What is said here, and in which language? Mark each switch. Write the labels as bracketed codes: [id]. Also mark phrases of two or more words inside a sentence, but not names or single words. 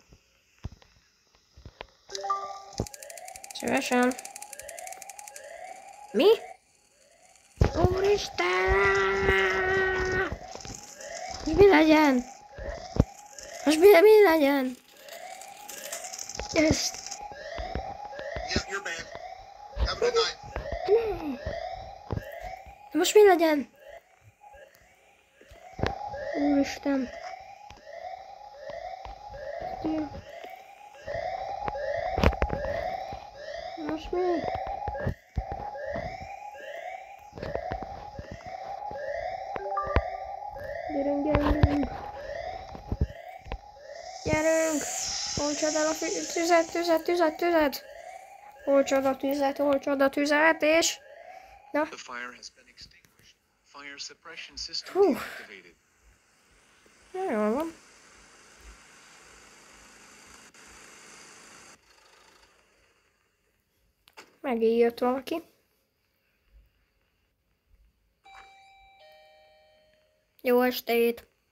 [hu] Szívesen. Mi? Úristen! Most mi legyen? Most mi legyen? Ezt. [en] Yep, you're banned. Have a good night. [hu] Most mi legyen? Úristen. Most mi? Gyerünk. Gyerünk! Olcsad el a tüzet! Olcsad a tüzet, és... Na. [en] The fire has been extinguished. Fire suppression system [hu] Hú. [en] deactivated. [hu] Na, jól van. Megint jött valaki. Jó estét!